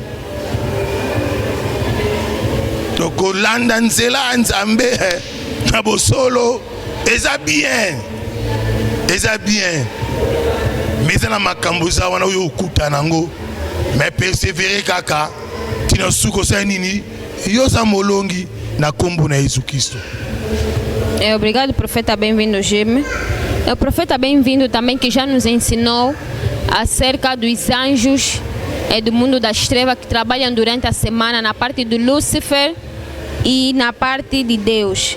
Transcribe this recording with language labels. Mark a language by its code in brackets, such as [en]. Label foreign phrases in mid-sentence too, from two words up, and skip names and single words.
[ln] tokolanda nzela ya nzambe na bosolo eza bien mais eza na makambo eza wana oyo okuta nango mais persévérer kaka tina suki osala nini yoza molongi na kombo na Yesu Kristo. [pt] Obrigado, profeta, bem-vindo, Geme. O profeta bem-vindo também que já nos ensinou acerca dos anjos do mundo das trevas que trabalham durante a semana na parte do Lúcifer e na parte de Deus.